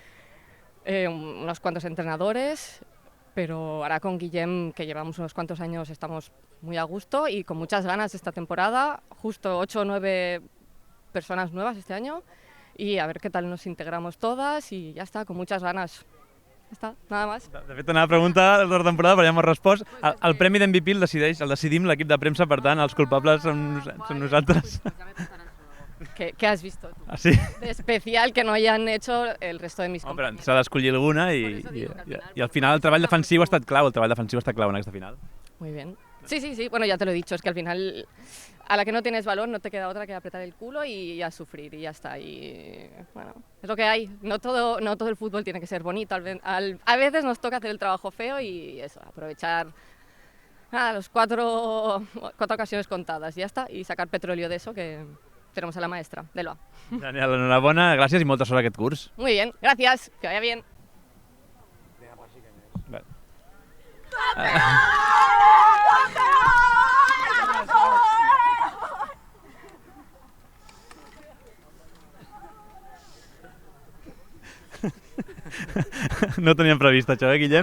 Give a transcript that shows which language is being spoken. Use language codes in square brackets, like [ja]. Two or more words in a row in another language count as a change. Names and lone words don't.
[es] Unos cuantos entrenadores, pero ahora con Guillem, que llevamos unos cuantos años, estamos muy a gusto y con muchas ganas esta temporada, justo 8 o 9 personas nuevas este año y a ver qué tal nos integramos todas y ya está, con muchas ganas. [ca] Ja està, [es] nada más. [ca] De fet, anava a preguntar de la temporada, però ja m'ho has respost. El premi d'MVP el decidim l'equip de premsa, per tant, els culpables som nosaltres. [es] ¿Qué has visto tú? Ah, sí? De especial que no hayan hecho el resto de mis compañeros. [ca] Però s'ha d'escollir alguna i al final el treball defensiu ha estat clau, en aquesta final. [es] Muy bien. Sí, bueno, ya te lo he dicho, es que al final a la que no tienes balón no te queda otra que apretar el culo y a sufrir y ya está. Y bueno, es lo que hay. No todo el fútbol tiene que ser bonito. A veces nos toca hacer el trabajo feo y eso, aprovechar las cuatro ocasiones contadas y ya está. Y sacar petróleo de eso que tenemos a la maestra, Delva. [ca] Daniel, enhorabona, gràcies i molta sort aquest curs. [es] Muy bien, gracias, que vaya bien. Vale. [ca] No teníem previst això, Guillem?